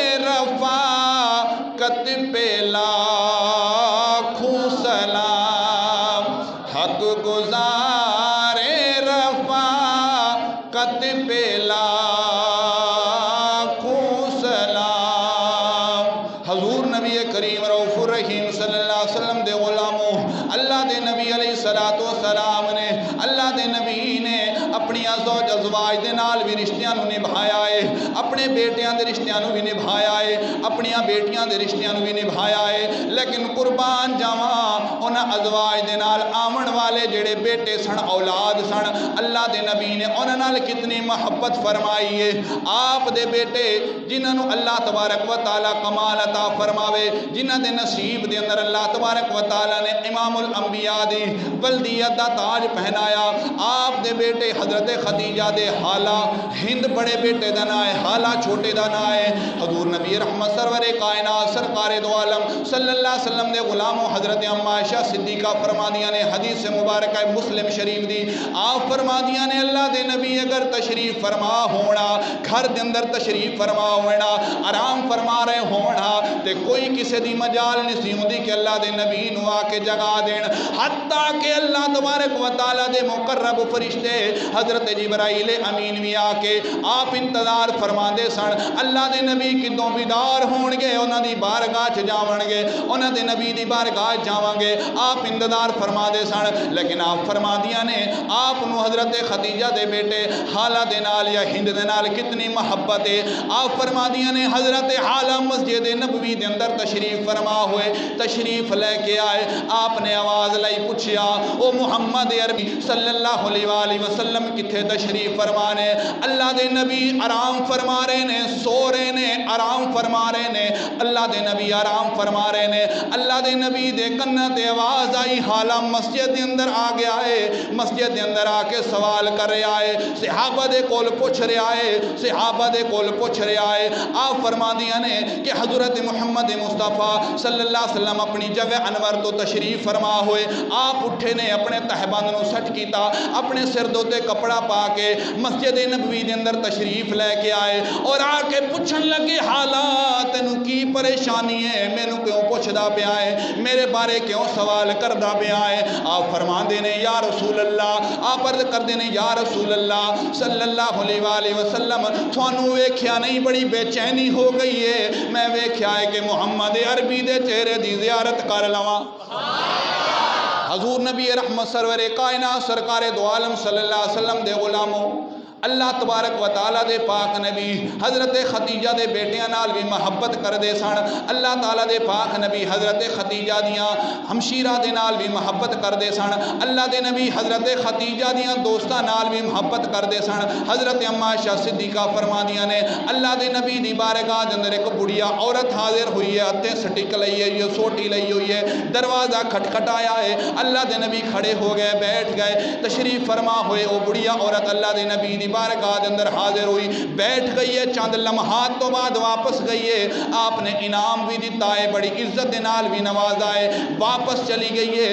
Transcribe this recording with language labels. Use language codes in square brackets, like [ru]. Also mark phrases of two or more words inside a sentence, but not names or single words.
[ur] رفاقت پہ لاکھوں سلام، حق گزار رفاقت پہ لاکھوں سلام۔ [pa] حضور نبی کریم [ar] رؤوف الرحیم صلی اللہ علیہ وسلم [pa] دے غلاموں، اللہ دے نبی [ar] علیہ السلام [pa] نے، اللہ دے نبی نے اپنی ازواج دے نال بھی رشتیاں نو نبھایا ہے، اپنے بیٹیاں دے رشتیاں نو بھی نبھایا ہے، اپنیاں بیٹیاں دے رشتیاں نو بھی نبھایا ہے، لیکن قربان جاواں انہاں ازواج دے نال آمن والے جڑے بیٹے سن، اولاد سن، اللہ دے نبی نے انہاں نال کتنی محبت فرمائی ہے۔ آپ دے بیٹے جنہاں نو اللہ تبارک و تعالی کمال عطا فرماوے، جنہاں دے نصیب دے اندر اللہ تبارک و تعالی نے امام الانبیاء دی ولدیت دا تاج پہنایا، آپ دے بیٹے حضرت خدیجہ دے حالہ ہند بڑے بیٹے دا نا ہے، حالہ چھوٹے دا نا ہے، حضور نبی رحمت سرور کائنات سرکار دو عالم [ar] صلی اللہ علیہ وسلم [pa] دے غلاموں حضرت اما عائشہ صدیقہ فرما دیا نے حدیث مبارکہ مسلم شریف دی، آپ فرما دیا نے اللہ دے نبی اگر تشریف فرما ہونا، گھر دے اندر تشریف فرما ہونا، آرام فرما رہے ہونا تے کوئی کسی دی مجال نہیں سی ہوندی کہ اللہ دے نبی نو آ کے جگا دین، حتیٰ کہ اللہ تبارک و تعالیٰ دے مقرب فرشتے حضرت جبرائیل امین بھی آ کے آپ انتظار فرما دے سن، اللہ دے نبی کدوں بیدار ہون گے، انہاں دی بارگاہ چ جاون گے، انہاں دے نبی دی بارگاہ جاواں گے، آپ انتظار فرما دے سن، لیکن آپ فرما دیا نے آپ نو حضرت خدیجہ دے بیٹے حالہ دے نال یا ہند دے نال کتنی محبت ہے، آپ فرما دیا نے حضرت حالہ مسجد نبوی دے اندر تشریف فرما ہوئے، تشریف لے کے آئے، آپ نے آواز لائی پوچھیا او محمد عربی [ar] صلی اللہ علیہ وآلہ وسلم [pa] کتھے تشریف فرمانے، اللہ دے نبی آرام فرما رہے نے، سو رہے نے، آرام فرما رہے نے، اللہ دے نبی آرام فرما رہے نے، اللہ دے نبی دے کنہ تے آواز آئی، حالہ مسجد دے اندر آ گیا ہے، مسجد دے اندر آ کے سوال کر رہے آئے، صحابہ دے کول پوچھ رہے آئے، صحابہ دے کول پوچھ رہے آئے، آپ فرما دیا نے کہ حضرت محمد مصطفیٰ صلی اللہ علیہ وسلم اپنی جگہ انور تو تشریف فرما ہوئے، آپ اٹھے نے اپنے تہبند نو سٹ کیتا، اپنے سر دوتے کپڑا پا کے مسجد نبوی دے اندر تشریف لے کے آئے اور آ کے پوچھن لگے حالات تینوں کی پریشانی ہے، مینوں کیوں پوچھدا پیا ہے، میرے بارے کیوں سوال کردا پیا ہے، آپ فرما دینے [ar] یا رسول اللہ، [pa] آپ عرض کر دینے [ar] یا رسول اللہ صلی اللہ علیہ وآلہ وسلم [pa] تھانوں ویکھیا نہیں بڑی بے چینی ہو گئی ہے، میں ویکھیا ہے کہ محمد عربی دے چہرے دی زیارت کر لواں۔ حضور نبی رحمت سرور کائنات سرکار دو عالم [ar] صلی اللہ علیہ وسلم [pa] دے غلاموں، اللہ تبارک و تعالیٰ دے پاک نبی حضرت خدیجہ دے بیٹیاں نال بھی محبت کر دے سن، اللہ تعالیٰ دے پاک نبی حضرت خدیجہ دیاں ہمشیرہ دے نال بھی محبت کر دے سن، اللہ دے نبی حضرت خدیجہ دیاں دوستاں نال بھی محبت کر دے سن۔ حضرت اما عائشہ صدیقہ فرماندیاں نے اللہ دے نبی دی بارگاہ دے اندر ایک بڑھیا عورت حاضر ہوئی ہے، ہتھیں سٹک لئی ہوئی ہے، سوٹی لئی ہوئی ہے، دروازہ کھٹکھٹایا ہے، اللہ دے نبی کھڑے ہو گئے، بیٹھ گئے، تشریف فرما ہوئے، وہ بڑھیا عورت اللہ دے نبی دی بارگاہ دے اندر حاضر ہوئی، بیٹھ گئی ہے، چند لمحات تو بعد واپس گئی ہے، آپ نے انعام بھی دیتا ہے، بڑی عزت نال بھی نوازا ہے، واپس چلی گئی ہے۔